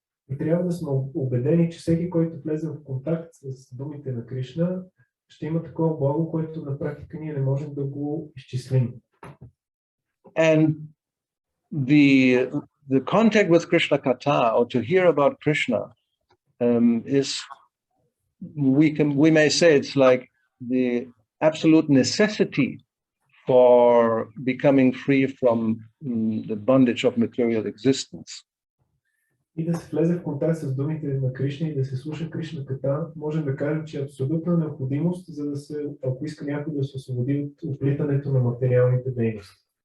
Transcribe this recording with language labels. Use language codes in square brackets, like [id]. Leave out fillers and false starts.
[bg] И трябва да сме убедени, че всеки, който влезе в контакт с думите на Кришна, ще има такова благо, което на практика ние не можем да го изчислим. [en] And the contact with Krishna Katha, or to hear about Krishna, is we may say it's like the absolute necessity for becoming free from the bondage of material existence. [bg] И да се влезе в контакт с думите на Кришна и да се слуша Кришна Ката, можем да кажем, че е абсолютна необходимост, за да се, ако иска някой да се освободи от оплитането на материалните дейности.